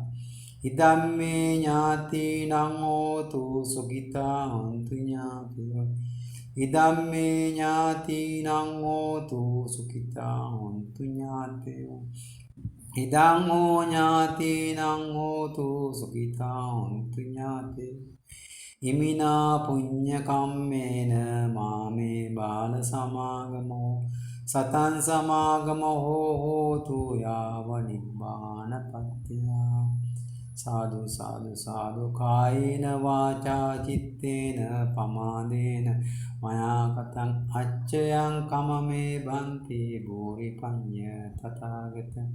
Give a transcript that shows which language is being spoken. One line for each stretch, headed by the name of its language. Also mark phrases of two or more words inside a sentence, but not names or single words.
Pali: ඉදම්මේ ඥාතිනං හෝතු සුඛිතා හොන්තු ඥාතියෝ. ඉදම්මේ ඥාතිනං හෝතු සුඛිතා හොන්තු ඥාතියෝ. ඉදං හෝ ඥාතිනං හෝතු සුඛිතා හොන්තු ඥාතියෝ. ඉමිනා පුඤ්ඤ කම්මේන මාමේ බාල සමාගමෝ සතං සමාගමෝ හෝතු යාව නිබ්බානපත්තියා. සාදු සාදු සාදු කායේන වාචා චිත්තේන පමාදේන මයා කතං අච්චයං කමමේ බන්ති භූරි පඤ්ඤ තථාගතං.